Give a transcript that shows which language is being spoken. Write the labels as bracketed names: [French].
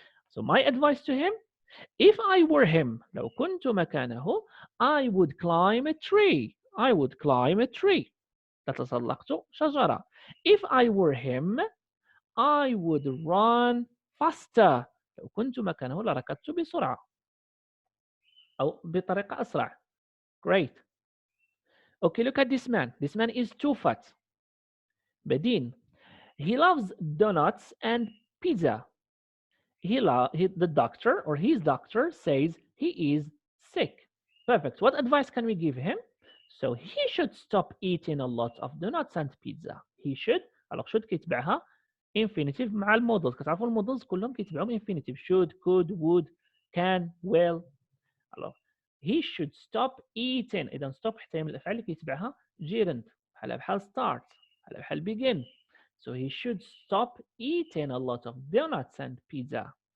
[English] So my advice to him, if I were him, [Arabic] لو كنت مكانه, [English] I would climb a tree. I would climb a tree. [Arabic] لتسلقت شجرة. [English] If I were him, I would run faster. [Arabic] لو كنت مكانه لركضت بسرعة أو بطريقة أسرع. [English] Great. Okay, look at this man. This man is too fat. بدين. He loves donuts and pizza. The doctor or his doctor says he is sick. Perfect. What advice can we give him? So he should stop eating a lot of donuts and pizza. He should. [Arabic] Alors should كيتبعها infinitive مع المودلز. كتعرفوا المودلز كلهم كيتبعهم infinitive. [English] Should, could, would, can, will. Alors he should stop eating. [Arabic] إذا stop حتى من الأفعال اللي كيتبعها gerund. بحال start. بحال begin. [English] So he should stop eating a lot of donuts and pizza.